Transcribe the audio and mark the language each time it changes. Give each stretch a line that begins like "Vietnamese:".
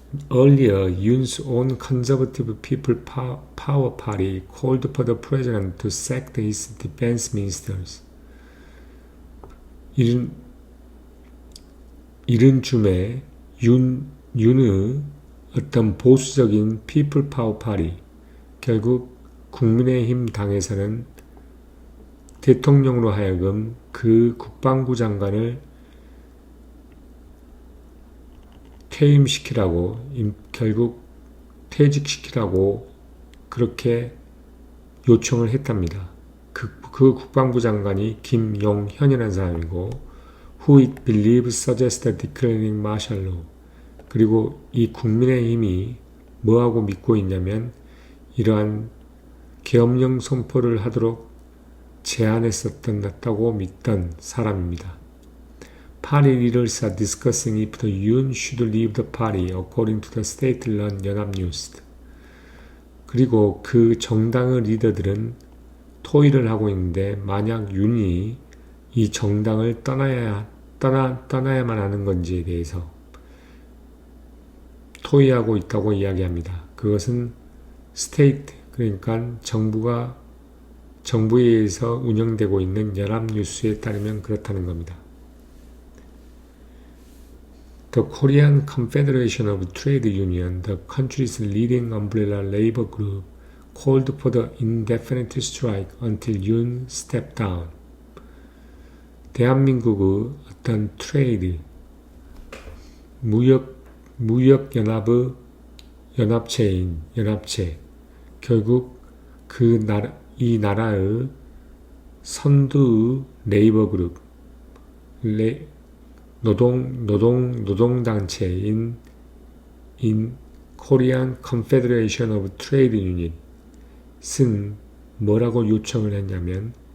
English: Earlier, Yoon's own Conservative People Power Party called for the president to sack his defense ministers.
Korean: 이른 쯤에 윤의 어떤 보수적인 People Power Party, 결국 국민의힘 당에서는 대통령으로 하여금 그 국방부 장관을 퇴임시키라고, 결국 퇴직시키라고 그렇게 요청을 했답니다. 그 국방부 장관이 김용현이라는 사람이고
English: who it believes suggested declaring martial law.
Korean: 그리고 이 국민의힘이 뭐하고 믿고 있냐면 이러한 계엄령 선포를 하도록 제안했었다고 믿던 사람입니다.
English: Party leaders are discussing if the Yoon should leave the party, according to the state-run 연합뉴스.
Korean: 그리고 그 정당의 리더들은 토의를 하고 있는데 만약 윤이 이 정당을 떠나야만 하는 건지에 대해서 토의하고 있다고 이야기합니다. 그것은 스테이트, 그러니까 정부에 의해서 운영되고 있는 연합뉴스에 따르면 그렇다는 겁니다.
English: The Korean Confederation of Trade Union, the country's leading umbrella labor group, called for the indefinite strike until Yoon stepped down.
Korean: 대한민국의 어떤 트레이드, 무역연합의 연합체, 결국 이 나라의 선두의 레이버 그룹, 노동단체인 Korean Confederation of Trade Union은 뭐라고 요청을 했냐면